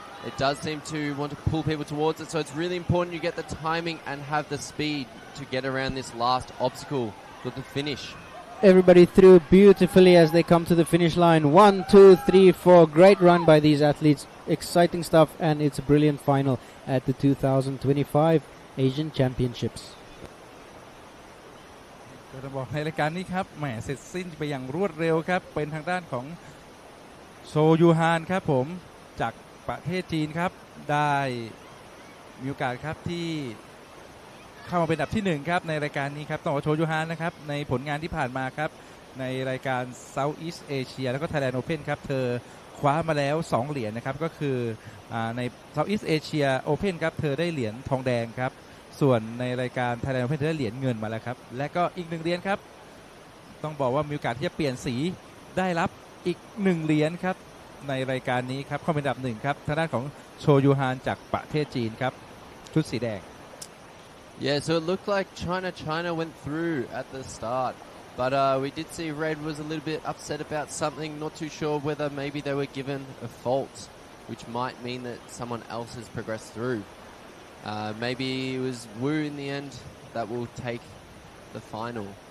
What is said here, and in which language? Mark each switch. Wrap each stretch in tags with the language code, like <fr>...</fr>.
<en>It does seem to want to pull people towards it, so it's really important you get the timing and have the speed to get around this last obstacle for the finish. Everybody through beautifully as they come to the finish line. 1, 2, 3, 4. Great run by these athletes. Exciting stuff, and it's a brilliant final at the 2025 Asian Championships.</en> <th>ก็จะบอกในรายการนี้ครับแหมเสร็จสิ้นไปอย่างรวดเร็วครับเป็นทางด้านของโชยูฮานครับผมจากประเทศจีนครับได้มีโอกาสครับที่ เข้ามาเป็นอันดับที่1ครับในรายการนี้ครับต้องบอกโชยูฮานนะครับในผลงานที่ผ่านมาครับในรายการ Southeast Asia แล้วก็ Thailand Open ครับเธอคว้ามาแล้ว2เหรียญนะครับก็คือใน Southeast Asia Open ครับเธอได้เหรียญทองแดงครับส่วนในรายการ Thailand Open เธอได้เหรียญเงินมาแล้วครับและก็อีก1เหรียญครับ ต้องบอกว่ามีโอกาสที่จะเปลี่ยนสีได้รับอีก1เหรียญครับในรายการนี้ครับเข้าเป็นอันดับ1ครับทางด้านของโชยูฮานจากประเทศจีนครับชุดสีแดง</th> <en>Yeah, so it looked like China went through at the start, but we did see red was a little bit upset about something, not too sure whether maybe they were given a fault, which might mean that someone else has progressed through. Maybe it was Wu in the end that will take the final.</en>